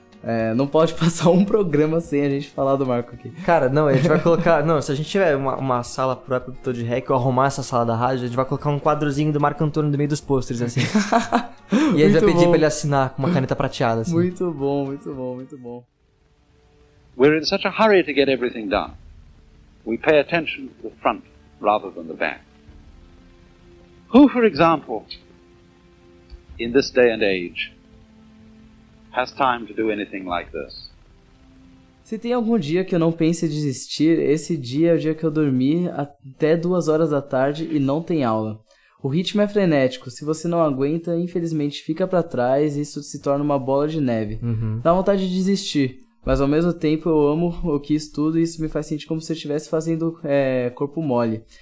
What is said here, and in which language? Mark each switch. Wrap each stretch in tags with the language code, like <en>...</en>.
<pt>É, não pode passar um programa sem a gente falar do Marco aqui. Cara, não, a gente vai colocar... Não, se a gente tiver uma sala própria do Tô de Rec, ou arrumar essa sala da rádio, a gente vai colocar um quadrozinho do Marco Antônio no meio dos pôsteres, assim. E a gente vai pedir pra ele assinar com uma caneta prateada, assim. Muito bom.</pt> <en>We're in such a hurry to get everything done. We pay attention to the front rather than the back. Who, for example, in this day and age, has time to do anything like this?</en> <pt>Se tem algum dia que eu não pense em desistir, esse dia é o dia que eu dormi até 2 horas da tarde e não tem aula. O ritmo é frenético, se você não aguenta, infelizmente fica pra trás e isso se torna uma bola de neve. Uhum. Dá vontade de desistir, mas ao mesmo tempo eu amo o que estudo e isso me faz sentir como se eu estivesse fazendo corpo mole.</pt>